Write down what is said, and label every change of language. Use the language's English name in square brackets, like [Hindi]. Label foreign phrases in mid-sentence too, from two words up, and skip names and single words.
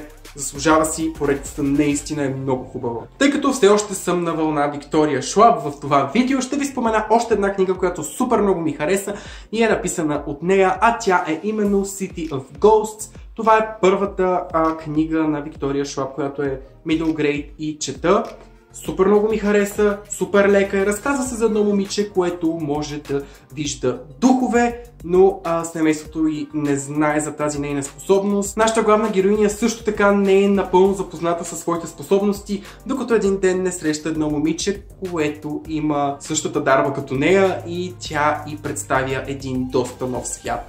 [Bulgarian] Заслужава си, поредицата наистина е много хубава. Тъй като все още съм на вълна Виктория Шлаб в това видео, ще ви спомена още една книга, която супер много ми хареса и е написана от нея, а тя е именно City of Ghosts. Това е първата книга на Виктория Шлаб, която е [English] middle grade [Bulgarian] и чета. Супер много ми хареса, супер лека е. Разказва се за едно момиче, което може да вижда духове, но семейството й не знае за тази нейна способност. Нашата главна героиня също така не е напълно запозната със своите способности, докато един ден не среща едно момиче, което има същата дарба като нея и тя й представя един доста нов свят.